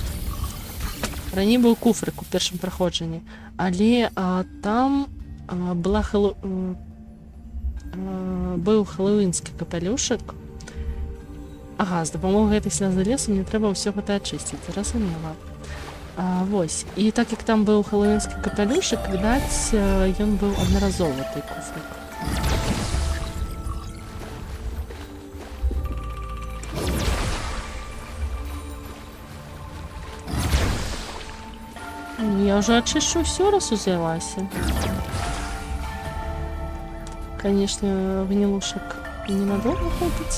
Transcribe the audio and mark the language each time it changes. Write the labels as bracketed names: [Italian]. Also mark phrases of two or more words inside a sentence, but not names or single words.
[Belarusian] Раней быў куфрык у першым праходжанні, але там была быў хэллоуінскі капелюшык. Ага, з дапамогай гэтай слязы лесу мне трэба ўсё гэта ачысціць, разумела. Вось, і так як там быў хэллоуінскі капелюшык, відаць, ён быў аднаразовы, той куфрык. [Russian] Я уже очищу все, раз узялася. Конечно, гнилушек ненадолго хватить.